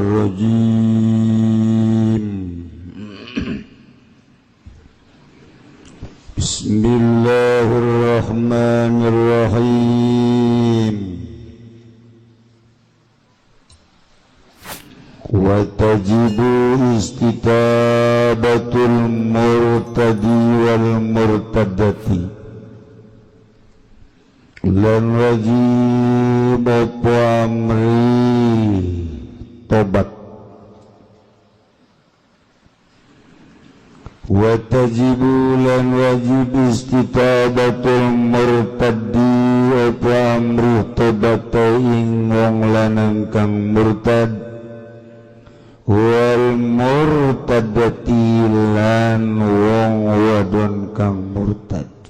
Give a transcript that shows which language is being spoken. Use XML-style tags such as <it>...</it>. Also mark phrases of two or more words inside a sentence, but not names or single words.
<ar>الرجيم بسم الله الرحمن الرحيم وتجب استتابة المرتد والمرتدة</ar> <jv>lan wajib apa amri tobat</jv> <ar>وتجب</ar> <jv>lan wajib</jv> <ar>استتابة المرتد</ar> <jv>apa amri tobat ing wong lanang kang murtad</jv> <ar>والمرتدة</ar> <jv>lan wong wadon kang murtad</jv>